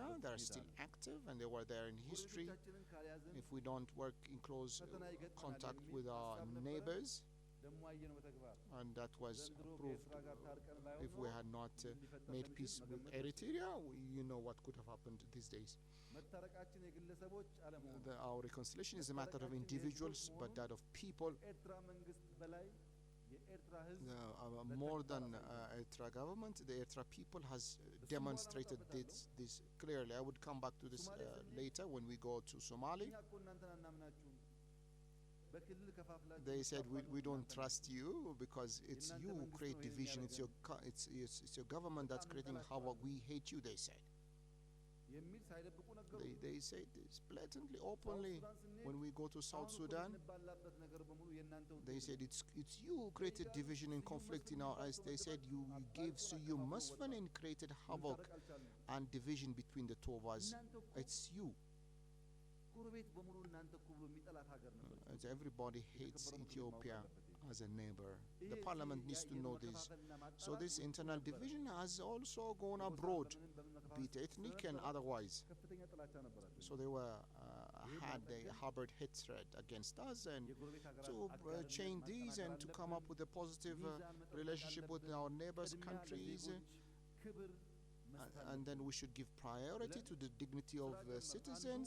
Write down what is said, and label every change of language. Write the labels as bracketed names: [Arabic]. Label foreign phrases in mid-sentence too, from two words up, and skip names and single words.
[English] They are still active, and they were there in history. If we don't work in close contact with our neighbors, and that was proved if we had not made peace with Eritrea, you know what could have happened these days. Our reconciliation is a matter of individuals, but that of people. [Amharic] የኤርትራ ህዝብ [English] more than Eritrea government, the Eritrea people has demonstrated this clearly. I would come back to this later when we go to Somali. [Amharic] እኛ እኮ እናንተን አናምናችሁም በክልል ከፋፍላችሁ [English] They said we don't trust you because it's you who create division. It's your government that's creating havoc. We hate you, they said. [Amharic] የሚል ሳይደብቁ ነገሩ [English] They say this blatantly, openly. When we go to South Sudan, [Amharic] የምንባላበት ነገር በሙሉ የእናንተ ውጤት [English] they said it's you who created division and conflict in our eyes. They said you gave Suyu Musfin and created havoc and division between the two of us. It's you. [Amharic] ጎረቤት በሙሉ እናንተ እኮ ብሎ የሚጠላት ሀገር ነበር [English] As everybody hates Ethiopia as a neighbor. The parliament needs to know this. So this internal division has also gone abroad, be it ethnic and otherwise. [Amharic] ከፍተኛ ጥላቻ ነበራቸው [English] So they harbored hatred against us, and to change these and to come up with a positive relationship with our neighbors' countries. [Amharic] ክብር [English] And then we should give priority to the dignity of citizens.